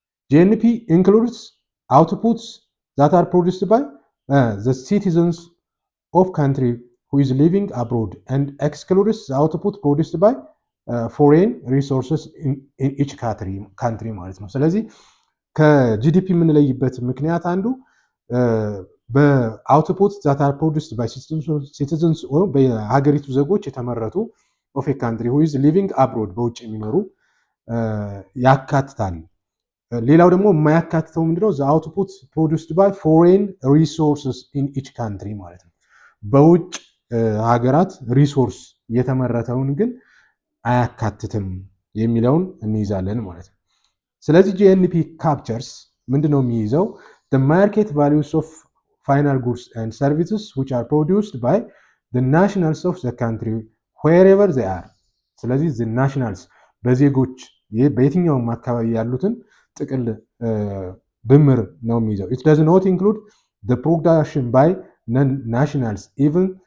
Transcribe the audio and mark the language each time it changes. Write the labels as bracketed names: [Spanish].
[English] GNP includes outputs that are produced by the citizens of country who is living abroad and excludes the output produced by foreign resources in each country [Amharic] ማለት ነው። ስለዚህ ከጂዲፒ የምንለይበት ምክንያት አንዱ በአውትፑት [English] that are produced by citizens [Amharic] ወይም በሀገሪቱ ዜጎች የተመረቱ [English] of a country who is living abroad [Amharic] በውጭ የሚኖሩ ያካትታል። ሌላው ደግሞ የማያካትተው ምንድነው? [English] the output produced by foreign resources in each country [Amharic] ማለት ነው። በውጭ ሀገራት ሪሶርስ የተመረተውን ግን አያካትትም የሚለውን እንይዛለን ማለት ነው። ስለዚህ ጂኤንፒ ካፕቸርስ ምንድነው የሚይዘው? [English] the market values of final goods and services which are produced by the nationals of the country wherever they are። ስለዚህ the nationals [Amharic] በዜጎች በየትኛውም አካባቢ ያሉትን ጥቅል ድምር ነው የሚይዘው። [English] it does not include the production by non-nationals even